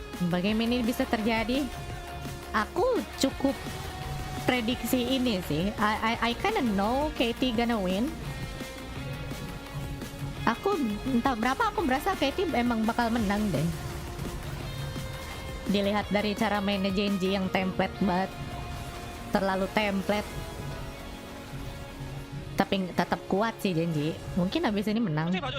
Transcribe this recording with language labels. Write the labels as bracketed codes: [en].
[id] Bagaimana ini bisa terjadi? Aku cukup prediksi ini sih. [en] I kinda know KT gonna win. [id] Aku entah berapa aku merasa KT emang bakal menang deh. Dilihat dari cara mainnya Genji yang template banget, terlalu template. Tapi tetap kuat sih Genji. Mungkin abis ini menang.